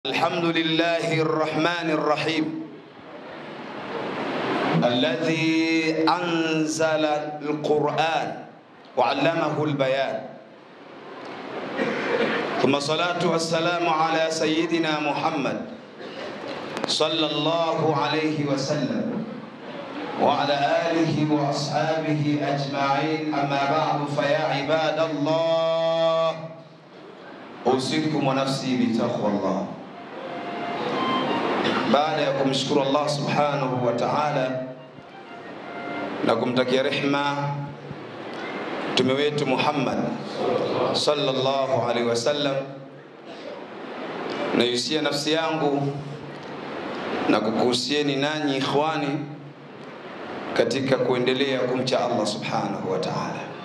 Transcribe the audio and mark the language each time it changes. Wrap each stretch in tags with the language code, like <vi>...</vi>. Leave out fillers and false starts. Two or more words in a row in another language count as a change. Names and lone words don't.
<ar>الحمد لله الرحمن الرحيم الذي أنزل القرآن وعلمه البيان، ثم الصلاة والسلام على سيدنا محمد صلى الله عليه وسلم وعلى آله وأصحابه أجمعين. أما بعد، فيا عباد الله أوصيكم ونفسي بتقوى الله.</ar> <sw>Baada ya kumshukuru Allah</sw> <ar>سبحانه وتعالى</ar> <sw>na kumtakia rehma mtume wetu Muhammad</sw> <ar>صلى الله عليه وسلم,</ar> <sw>na yusia nafsi yangu na kukuhusieni nanyi ikhwani katika kuendelea kumcha Allah</sw> <ar>سبحانه وتعالى.</ar>